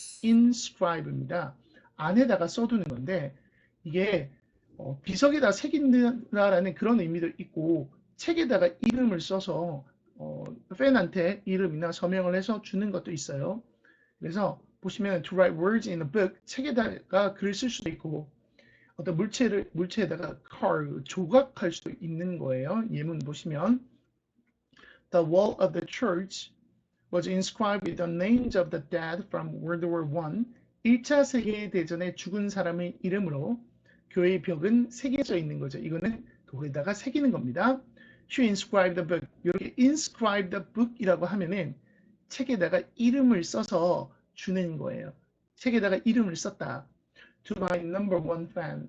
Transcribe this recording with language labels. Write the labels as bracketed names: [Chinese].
[Korean] inscribe입니다. 안에다가 써두는 건데 이게 비석에다 새긴다라는 그런 의미도 있고 책에다가 이름을 써서 팬한테 이름이나 서명을 해서 주는 것도 있어요. 그래서 보시면 [English] to write words in a book [Korean] 책에다가 글을 쓸 수도 있고 어떤 물체에다가 carve 조각할 수도 있는 거예요. 예문 보시면 [English] The wall of the church was inscribed with the names of the dead from World War I. [Korean] 1차 세계대전에 죽은 사람의 이름으로 교회의 벽은 새겨져 있는 거죠. 이거는 돌에다가 새기는 겁니다. [English] She inscribed the book. [Korean] 이렇게 inscribe the book이라고 하면은 책에다가 이름을 써서 주는 거예요. 책에다가 이름을 썼다. [English] To my number one fan.